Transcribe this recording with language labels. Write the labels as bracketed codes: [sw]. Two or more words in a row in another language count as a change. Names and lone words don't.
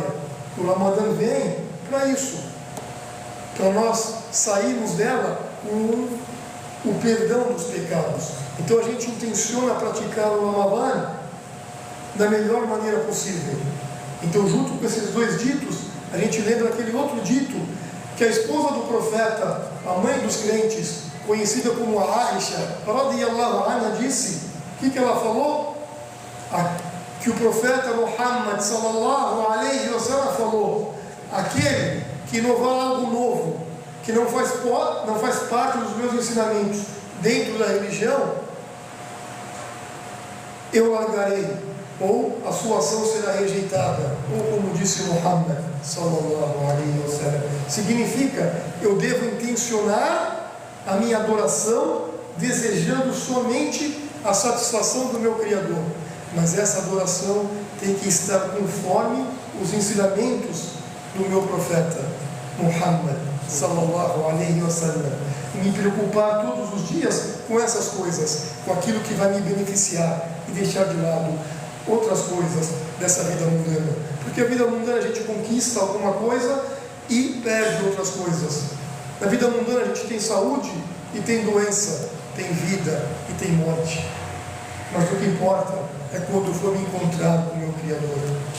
[pt] O Ramadã vem para isso, para nós sairmos dela com o perdão dos pecados. Então a gente intenciona praticar o Ramadã da melhor maneira possível. Então, junto com esses dois ditos, a gente lembra aquele outro dito que a esposa do profeta, a mãe dos crentes, conhecida como Aisha [ar] رضي الله عنها, [pt] disse. O que ela falou? Que o profeta Muhammad [ar] صلى الله عليه وسلم [pt] falou: aquele que inovar algo novo, que não faz parte dos meus ensinamentos dentro da religião, eu largarei, ou a sua ação será rejeitada, ou como disse Muhammad [ar] صلى الله عليه وسلم. [pt] Significa, eu devo intencionar a minha adoração desejando somente a satisfação do meu Criador, mas essa adoração tem que estar conforme os ensinamentos do meu profeta Muhammad [ar] صلى الله عليه وسلم. [pt] Me preocupar todos os dias com essas coisas, com aquilo que vai me beneficiar, e deixar de lado outras coisas dessa vida mundana, porque a vida mundana a gente conquista alguma coisa e perde outras coisas. Na vida mundana a gente tem saúde e tem doença, tem vida e tem morte, mas o que importa é quando eu for me encontrar com o meu Criador.